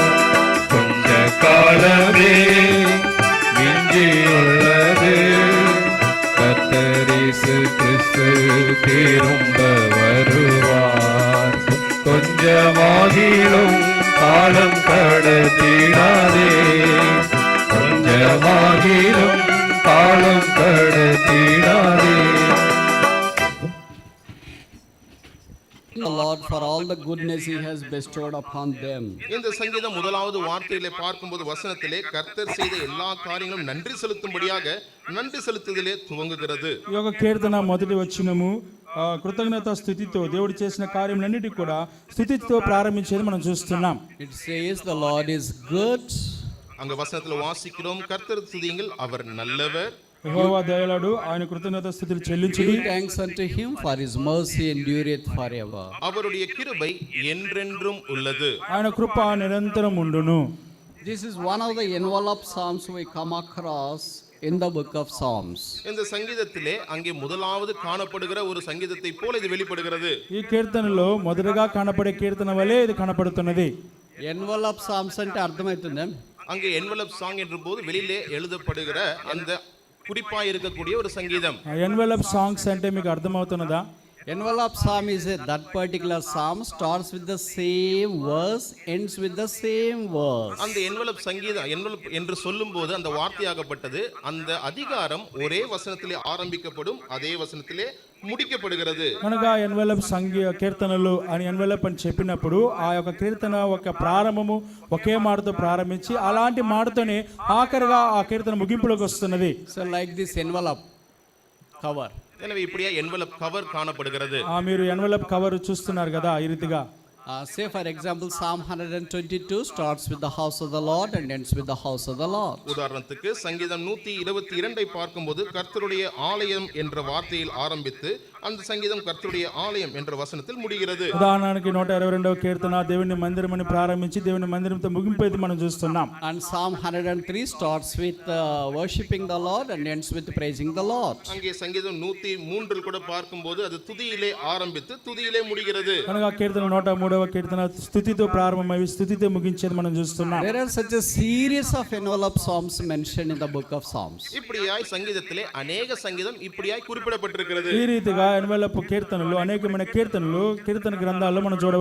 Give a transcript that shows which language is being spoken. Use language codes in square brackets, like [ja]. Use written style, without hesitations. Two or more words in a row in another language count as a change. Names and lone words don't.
[ta] கொஞ்ச காலமே மிஞ்சியுள்ளது, கர்த்தர் இயேசு கிறிஸ்து திரும்ப வருவார். கொஞ்சமாகிலும் காலம் கடத்திடாதே, கொஞ்சமாகிலும் காலம் கடத்திடாதே. [en] The Lord for all the goodness he has bestowed upon them. [ta] இந்த சங்கீதம் முதலாவது வார்த்தையிலே பார்க்கும்போது வசனத்திலே கர்த்தர் செய்த எல்லா காரியங்களும் நன்றி செலுத்தும்படியாக நன்றி செலுத்துதலே துவங்குகிறது. [te] ఈ యొక్క కీర్తన మొదటి వచనము కృతజ్ఞత స్థుతితో దేవుడు చేసిన కార్యములన్నిటిని కూడా స్థుతితో ప్రారంభించేది మనం చూస్తున్నాం. [en] It says the Lord is good. [ta] அங்க வசனத்துல வாசிக்கிறோம், கர்த்தர் துதியுங்கள், அவர் நல்லவர். [te] యెహోవా దయాళుడు, ఆయన కృతజ్ఞత స్థుతులు చెల్లించుడి. [en] Give thanks unto him, for his mercy endureth forever. [ta] அவருடைய கிருபை என்றென்றும் உள்ளது, [te] ఆయన కృప నిరంతరం ఉండును. [en] This is one of the envelope psalms we come across in the book of Psalms. [ta] இந்த சங்கீதத்திலே அங்கே முதலாவது காணப்படுகிற ஒரு சங்கீதத்தை போல இது வெளிப்படுகிறது. [te] ఈ కీర్తనలో మొదటగా కనపడే కీర్తన వలె ఇది కనపడుతున్నది. [en] Envelope psalms [te] అంటే అర్థమవుతుందా? [ta] அங்கே [en] envelope song [ta] என்ற போது வெளியிலே எழுதப்படுகிற அந்த குறிப்பா இருக்கக்கூடிய ஒரு சங்கீதம். [en] envelope songs [te] అంటే మీకు అర్థమవుతున్నదా? [en] Envelope psalm is that particular psalm starts with the same verse, ends with the same verse. [ta] அந்த என்வலப் சங்கீதம், என்வலப் என்று சொல்லும்போது அந்த வார்த்தையாகப்பட்டது அந்த அதிகாரம் ஒரே வசனத்திலே ஆரம்பிக்கப்படும், அதே வசனத்திலே ముడికపడుகிறது. [te] కనుక ఎన్వలప్ కీర్తనలు అని ఎన్వలప్ అని చెప్పినప్పుడు ఆ యొక్క కీర్తన ఒక ప్రారంభము ఒకే మాటతో ప్రారంభించి అలాంటి మాటతోనే ఆఖరిగా ఆ కీర్తన ముగింపులోకి వస్తున్నది. [en] So like this envelope cover. [ta] எனவே இப்படியே [en] envelope cover [ta] காணப்படுகிறது. [te] మీరు [en] envelope cover [te] చూస్తున్నారు కదా ఈ రీతిగా. [en] Say for example Psalm 122 starts with the house of the Lord and ends with the house of the Lord. [ta] உதாரணத்துக்கு சங்கீதம் 122 பார்க்கும்போது கர்த்தருடைய ஆலயம் என்ற வார்த்தையில் ஆரம்பித்து அந்த சங்கீதம் கர்த்தருடைய ஆலயம் என்ற வசனத்தில் முடிகிறது. [te] ఉదాహరణకి 122వ కీర్తన దేవుని మందిరం అని ప్రారంభించి దేవుని మందిరంతో ముగింపు అయితే మనం చూస్తున్నాం. [en] And Psalm 103 starts with worshiping the Lord and ends with praising the Lord. [ta] அங்கே சங்கீதம் 103 கூட பார்க்கும்போது அது துதியிலே ஆரம்பித்து துதியிலே முடிகிறது. [te] కనుక కీర్తన 103వ కీర్తన స్తుతితో ప్రారంభమై స్తుతితో ముగించేది మనం చూస్తున్నాం. [en] There are such a series of envelope psalms mentioned in the book of Psalms. [ta] இப்படியாய் சங்கீதத்திலே அநேக சங்கீதம் இப்படியாய் குறிப்பிடப்பட்டிருக்கிறது. [te] ఈ రీతిగా ఎన్వెలప్ కీర్తనలు అనేకమైన కీర్తనలు కీర్తన గ్రంథాల్లో మనం చూడ